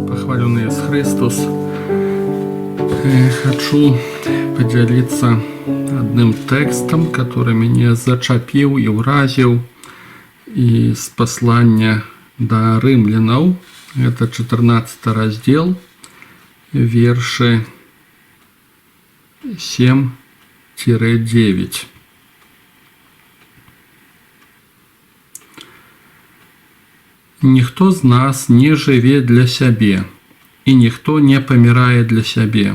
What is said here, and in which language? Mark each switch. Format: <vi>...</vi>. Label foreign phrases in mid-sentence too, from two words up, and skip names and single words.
<ru>Хваленый Иисус Христос. Хочу поделиться одним текстом, который меня зачапил и уразил из послания до римлянов. Это 14 раздел, верши 7-9.</ru> <be>Ніхто з нас не жыве для сябе, і ніхто не памірае для сябе.</be>